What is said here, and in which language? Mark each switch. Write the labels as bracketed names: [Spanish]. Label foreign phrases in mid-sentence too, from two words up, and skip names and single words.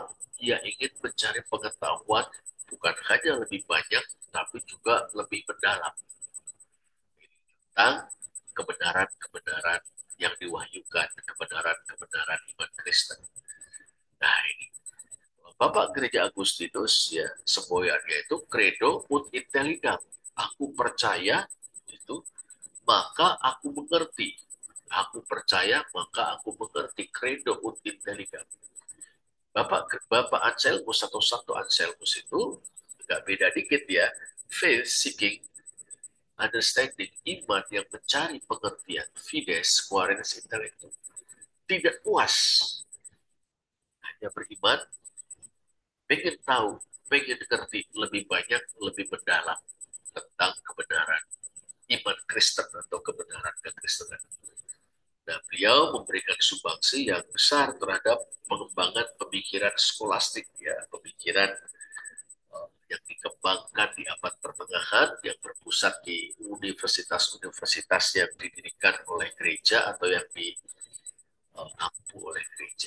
[Indonesian] Ia ingin mencari pengetahuan bukan hanya lebih banyak, tapi juga lebih mendalam tentang kebenaran-kebenaran yang diwahyukan, kebenaran-kebenaran iman Kristen. Nah, ini Bapak Gereja Agustinus ya, semboyannya itu [Latin] credo ut intelligam. [Indonesian] Aku percaya itu, maka aku mengerti. Aku percaya, maka aku mengerti. [Latin] Credo ut intelligam. [Indonesian] Bapak Anselmus atau Santo Anselmus itu nggak beda dikit ya. [English] Faith seeking understanding, [Indonesian] iman yang mencari pengertian, [Latin] fides quaerens intellectum. [Indonesian] Tidak puas hanya beriman, pengen tahu, pengen ngerti lebih banyak, lebih mendalam tentang kebenaran iman Kristen atau kebenaran kekristenan. Nah, beliau memberikan sumbangsi yang besar terhadap pengembangan pemikiran skolastik, ya, pemikiran yang dikembangkan di abad pertengahan yang berpusat di universitas-universitas yang didirikan oleh gereja atau yang diampu oleh gereja.